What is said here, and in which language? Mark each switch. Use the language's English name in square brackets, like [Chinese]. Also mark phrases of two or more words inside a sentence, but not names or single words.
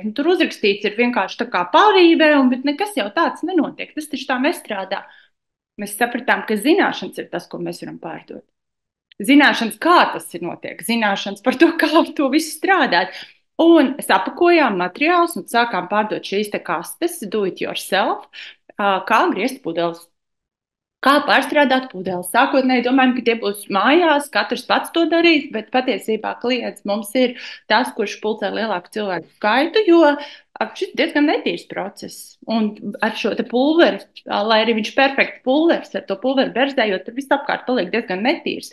[Latvian] Nu, tur uzrakstīts ir vienkārši tā kā pārīvē, bet nekas jau tāds nenotiek. Tas taču tā nestrādā. Mēs sapratām, ka zināšanas ir tas, ko mēs varam pārdot. Zināšanas, kā tas ir notiek, zināšanas par to, kā ar to visu strādāt. Un sapakojām materiālus un sākām pārdot šīs te kastes, [English] do it yourself, [Latvian] kā griezt pudeles. Kā pārstrādāt pudeles? Sākotnēji domājam, ka tie būs mājās, katrs pats to darīs, bet patiesībā klients mums ir tas, kurš pulcē lielāku cilvēku skaitu, jo šis ir diezgan netīrs process. Un ar šo te pulveri, lai arī viņš perfekti pulveris, ar to pulveri berzējot, tur viss apkārt paliek diezgan netīrs.